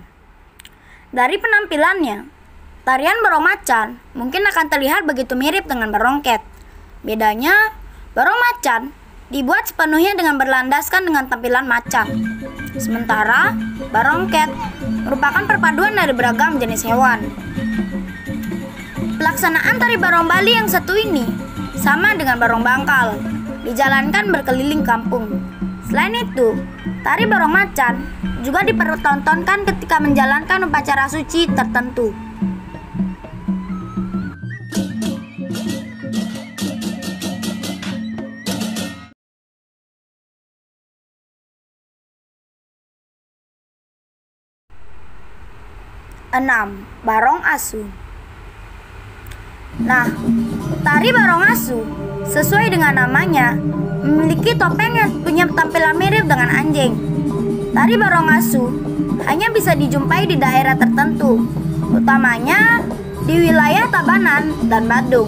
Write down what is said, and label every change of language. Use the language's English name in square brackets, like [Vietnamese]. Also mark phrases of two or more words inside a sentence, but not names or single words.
[Indonesian] Dari penampilannya, tarian barong macan mungkin akan terlihat begitu mirip dengan barong ket. Bedanya, barong macan dibuat sepenuhnya dengan berlandaskan dengan tampilan macan. Sementara, barong ket merupakan perpaduan dari beragam jenis hewan. Pelaksanaan tari barong Bali yang satu ini sama dengan barong bangkal, dijalankan berkeliling kampung. Selain itu, Tari barong macan juga dipertontonkan ketika menjalankan upacara suci tertentu. Enam, barong asu. Nah, tari barong asu sesuai dengan namanya memiliki topeng yang punya tampilan mirip dengan anjing. Tari barong asu hanya bisa dijumpai di daerah tertentu, utamanya di wilayah Tabanan dan Badung.